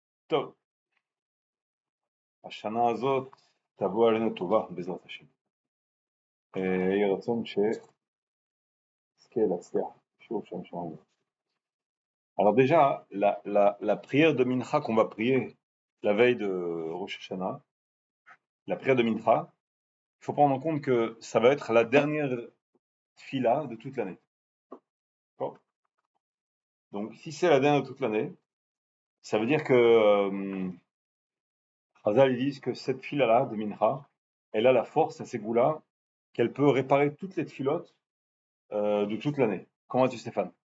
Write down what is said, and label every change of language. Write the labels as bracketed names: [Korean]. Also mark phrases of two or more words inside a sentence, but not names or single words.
[Hebrew] טוב, השנה הזאת תבוא עלינו טובה בעזרת השם. יהי רצון שנזכה להצליח, שוב שם שמענו. [French] Alors déjà, la prière de Mincha qu'on va prier la veille de Rosh Hashanah, la prière de Mincha, il faut prendre en compte que ça va être la dernière tfila de toute l'année. D'accord ? Donc si c'est la dernière de toute l'année, ça veut dire que Chazal ils disent que cette tfila-là de Mincha, elle a la force, à ces goûts-là, qu'elle peut réparer toutes les tfilotes de toute l'année. Comment vas-tu Stéphane?